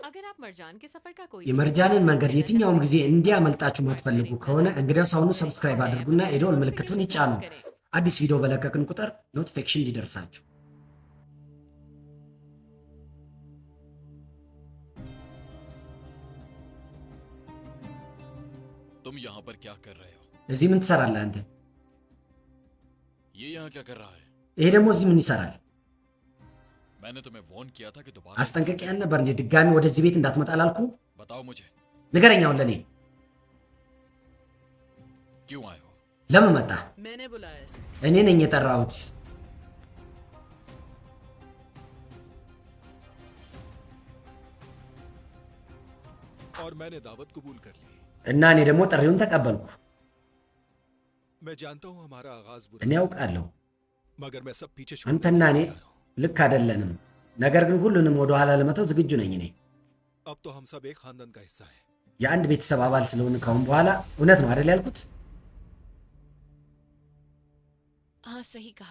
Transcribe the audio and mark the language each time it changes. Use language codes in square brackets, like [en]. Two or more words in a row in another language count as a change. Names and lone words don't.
[hi] आप मरजान के सफर का कोई [am] የመርጃንን መንገድ የትኛውም ጊዜ እንዲያመልጣችሁ የማትፈልጉ ከሆነ እንግዲያውስ አሁኑ ሰብስክራይብ አድርጉና የደወል ምልክቱን ይጫኑ። አዲስ ቪዲዮ በለቀቅን ቁጥር ኖቲፊኬሽን እንዲደርሳችሁ። [hi] तुम यहाँ पर क्या कर रहे हो? [am] እዚህ ምን ትሰራለህ አንተ? [hi] ये यहाँ क्या कर रहा है? [am] ይሄ ደግሞ እዚህ ምን ይሰራል? [hi] मैंने तुम्हें वार्न किया था कि दोबारा [am] አስጠንቀቂያ ነበር እንዴ ድጋሚ ወደዚህ ቤት እንዳትመጣ አላልኩ? [hi] बताओ मुझे [am] ንገረኝ አሁን ለኔ [hi] क्यों आए हो? [am] ለምን መጣ? [hi] मैंने बुलाया इसे। [am] እኔ ነኝ የጠራሁት። [hi] और मैंने दावत कबूल कर ली। [am] እና እኔ ደግሞ ጥሪውን ተቀበልኩ። [hi] मैं जानता हूँ हमारा आगाज बुरा [am] እኔ ያውቃለሁ [hi] मगर मैं सब पीछे [am] አንተና እኔ [hi] तैयार हूं। [am] ልክ አይደለንም። ነገር ግን ሁሉንም ወደ ኋላ ለመተው ዝግጁ ነኝ። እኔ [hi] अब तो हम सब एक खानदान का हिस्सा हैं। [am] የአንድ ቤተሰብ አባል ስለሆነ ካሁን በኋላ እውነት ነው አይደል ያልኩት? [hi] हाँ सही कहा।